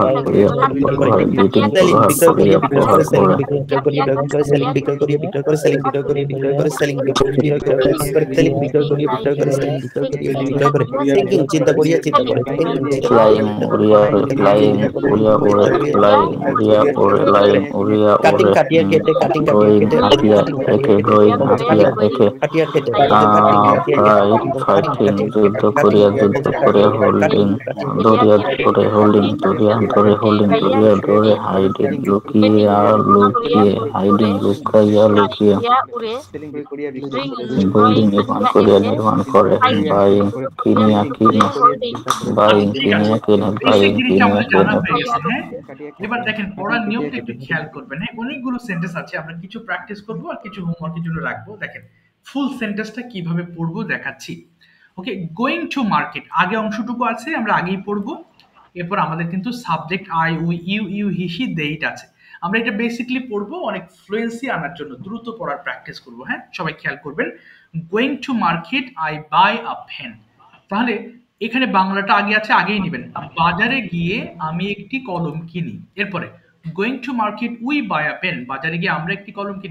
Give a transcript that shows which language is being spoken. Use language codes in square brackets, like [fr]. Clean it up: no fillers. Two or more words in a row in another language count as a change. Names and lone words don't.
[bn] চিন্তা করিয়া চিন্তা করে flying, uria flying, uria ure flying, uria ure flying, uria কাটিং ure কাটিয়া কেটে কাটিং কাটিয়া going কেটে happia eke going happia eke কাটিয়া কেটে fighting যুদ্ধ করিয়া holding দরিয়া ধরে holding দরিয়া ধরে holding দরিয়া ধরে hiding লুকিয়ে hiding লুকাইয়া লুকিয়ে building নির্মাণ করে buying কিনিয়া buying কিনিয়া কেনে buying কিনিয়া কেনে হ্যাঁ। এবার দেখেন পড়ার নিয়মটা একটু খেয়াল করবেন। হ্যাঁ, অনেকগুলো সেন্টেন্স আছে, আমরা কিছু প্র্যাকটিস করবো আর কিছু হোমওয়ার্কের জন্য রাখবো। দেখেন ফুল সেন্টেন্সটা কিভাবে পড়বো দেখাচ্ছি। ওকে, [en] going to market [bn] আগে অংশটুকু আছে, আমরা আগেই পড়বো। এরপর আমাদের কিন্তু সাবজেক্ট [en] I, we, you, he, she, [bn] দেইট আছে। আমরা এটা বেসিক্যালি পড়বো অনেক ফ্লুয়েন্সি আনার জন্য, দ্রুত পড়ার প্র্যাকটিস করবো। হ্যাঁ, সবাই খেয়াল করবেন। [en] going to market I buy a pen. [bn] তাহলে এখানে বাংলাটা আগে আছে, আগেই নেবেন। বাজারে গিয়ে আমি একটি কলম কিনি। এরপরে [en] going to market we buy a pen, [bn] বাজারে গিয়ে আমরা একটি কলম কিনি।